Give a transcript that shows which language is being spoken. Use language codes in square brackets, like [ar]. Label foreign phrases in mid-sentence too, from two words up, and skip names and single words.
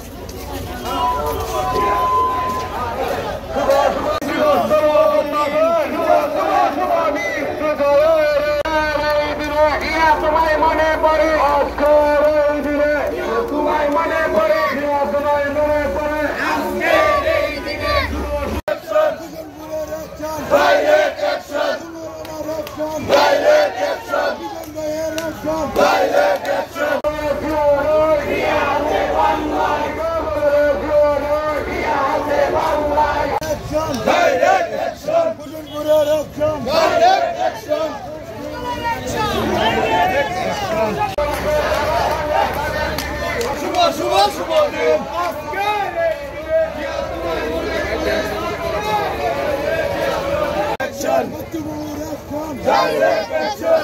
[bn] তোমায় মনে পড়ে আজকে এই দিনে তোমায় মনে পড়ে তোমায় মনে পড়ে আজকে এই দিনে [en] Direct action! Direct action! Direct action! Direct action! Direct action! [bn] শুভ দিন [en] Direct action!